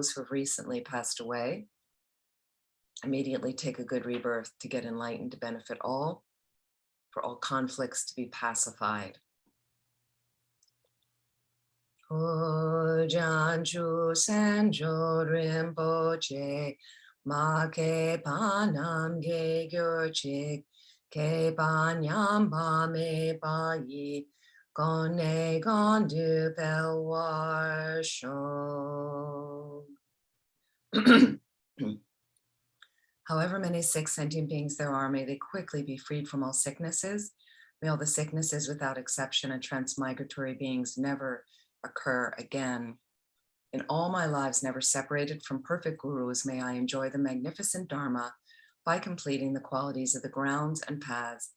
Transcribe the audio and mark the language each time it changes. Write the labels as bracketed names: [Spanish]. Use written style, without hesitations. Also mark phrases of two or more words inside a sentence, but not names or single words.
[English] May those who have recently passed away Immediately take a good rebirth to get enlightened, to benefit all, for all conflicts to be pacified. [Tibetan] བྱང་ཆུབ་སེམས་མཆོག་རིན་པོ་ཆེ, མ་སྐྱེས་པ་རྣམས་སྐྱེ་བར་གྱུར་ཅིག། སྐྱེས་པ་ཉམས་པ་མེད་པ་ཡིས། གོང་ནས་གོང་དུ་འཕེལ་བར་ཤོག. [English] However many sick sentient beings there are, may they quickly be freed from all sicknesses. May all the sicknesses without exception and transmigratory beings never occur again. In all my lives never separated from perfect gurus, may I enjoy the magnificent Dharma by completing the qualities of the grounds and paths.